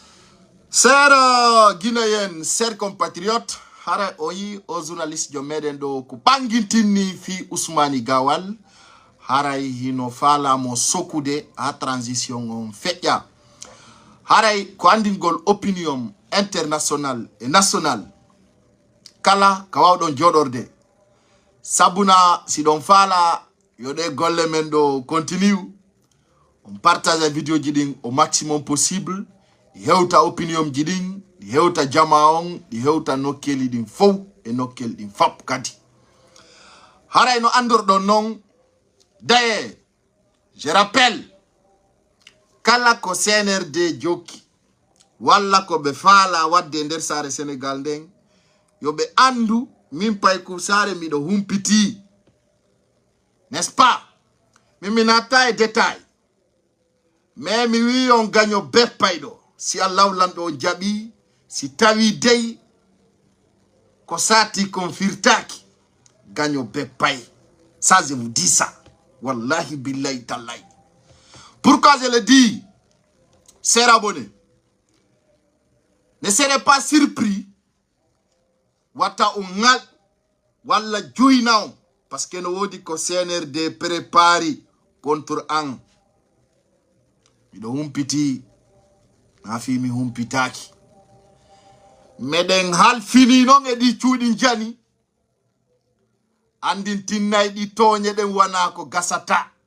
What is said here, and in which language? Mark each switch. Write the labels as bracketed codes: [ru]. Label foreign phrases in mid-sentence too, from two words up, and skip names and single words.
[fr] Sera Guinéen, chers compatriotes, [ff] haray oyi o journaliste jo meɗen ɗo ko ɓangintinni fi Ousmane Gawal haray hino falamo sokude ha transition on feƴƴa haray ko andingol [fr] opinion international et national [ff] kala ka wawɗon joɗorde sabuna si ɗon fala yoɗe golle men ɗo continue on partage vidéo ji ɗin [fr] au maximum possible [ff] ɗi hewta opinion ji ɗin ɗi hewta jama on ɗi hewta nokkeli ɗin fof e nokkel ɗin fap kadi haray no andorɗon non [fr] d'ailleurs je rappelle [ff] kala ko CNRD jokki walla ko ɓe faala wadde nder saare Sénégal nden yo ɓe andu min paykou saare miɗo humpiti [fr] n'est-ce pas [ff] mi natta e détail mais mi wi on gaño beppayɗo si Allah lamɗo on jaɓi si tawi dey ko sati kon firtaki gaño beppay [fr] ça je vous dis ça [ar] والله بالله تالله [fr] pourquoi je le dis chers abonnés ne serez pas surpris [ff] wata on ngal walla joyna on [fr] parce que [ff] no wodi ko CNRD prépari contre an miɗo humpiti na fi mi humpitaki meɗen hal fini non e ɗi cuuɗi jani andin tinnay ɗi toñe ɗen wana ko gasata